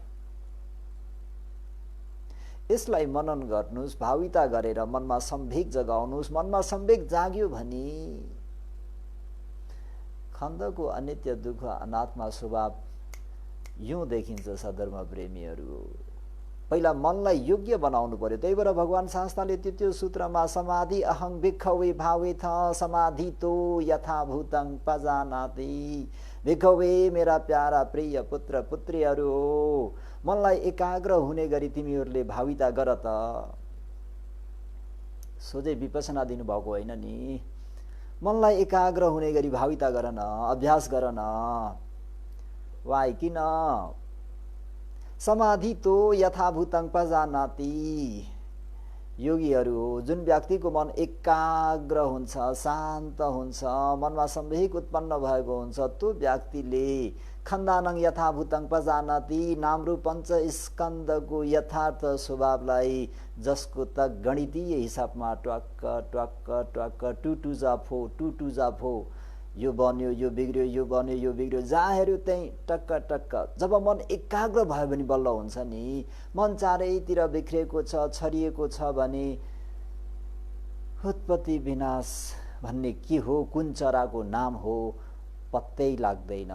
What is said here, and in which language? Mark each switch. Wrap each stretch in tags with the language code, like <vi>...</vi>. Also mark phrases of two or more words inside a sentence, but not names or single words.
<ne>यसलाई मनन गर्नुहोस्, भाविता गरेर मनमा सम्वेक जगाउनुहोस्। मनमा सम्वेक जाग्यो भने खण्डको अनित्य दुःख अनात्मा स्वभाव यो देखिन्छ। सधर्म प्रेमीहरू, पहिला मनलाई योग्य बनाउनु पर्यो। त्यही भएर भगवान शास्त्रले त्यो सूत्रमा</ne> <pa>समाधि अहं भिक्खवे भावेथ समाधितो यथाभूतं पजानाति।</pa> <ne>भिक्खवे मेरा प्यारा प्रिय पुत्र पुत्रीहरू हो, मनलाई एकाग्र हुने गरी तिमीहरूले भाविता गर त। सोझै विपसना दिनुभएको होइन नि, मनलाई एकाग्र हुने गरी भाविता गर न, अभ्यास गर न। वाइ किन?</ne> <pa>समाधि तो यथाभूतं पजानाति।</pa> <ne>योगीहरू हो, जुन व्यक्तिको मन एकाग्र हुन्छ, शान्त हुन्छ, मनमा सम्वेक उत्पन्न भएको हुन्छ, त्यो व्यक्तिले</ne> <pa>खण्डानं यथाभूतं पजानाति,</pa> <ne>नामरूप पञ्च स्कन्दको यथार्थ स्वभावलाई, जसको त गणितीय हिसाबमा ट्वाक्क ट्वाक्क ट्वाक्क टु टु जा फो, टु टु जा फो, यो बन्यो यो बिग्रियो, यो बन्यो यो बिग्रियो, जहाँ हेऱ्यो त्यहीँ टक्क टक्क। जब मन एकाग्र भयो भने बल्ल हुन्छ नि। मन चारैतिर बिखरेको छ, छरिएको छ भने उत्पत्ति विनाश भन्ने के हो, कुन चराको नाम हो, पत्तै लाग्दैन।</ne>